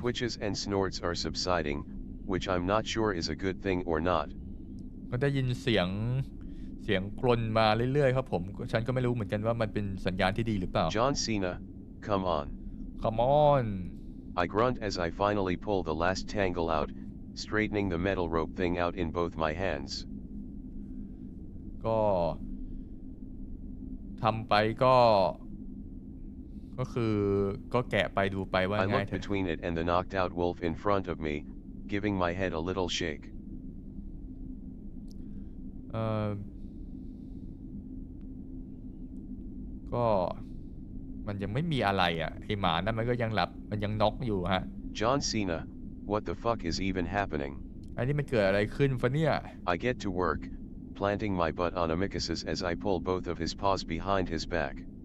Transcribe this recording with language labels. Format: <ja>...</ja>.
<en>twitches and snorts are subsiding, which I'm not sure is a good thing or not.</en> <th>ก็ได้ยินเสียงกรนมาเรื่อยๆครับผมฉันก็ไม่รู้เหมือนกันว่ามันเป็นสัญญาณที่ดีหรือเปล่า</th> <en>John Cena, come on. Come on. I grunt as I finally pull the last tangle out, straightening the metal rope thing out in both my hands.</en> <th>ก็ทำไปก็คือก็แกะไปดูไปว่า</th> <en>I</en> <th>ง่าย</th> <en>look between it and the knocked out wolf in front of me, giving my head a little shake.</en> <th>ก็มันยังไม่มีอะไรอ่ะไอหมานั่นมันก็ยังหลับมันยังน็อกอยู่ฮะ</th> <en>John Cena, what the fuck is even happening?</en> <th>อันนี้มันเกิดอะไรขึ้นฟะเนี่ย</th> <en>I get to work, planting my butt on Amicus's as I pull both of his paws behind his back.</en>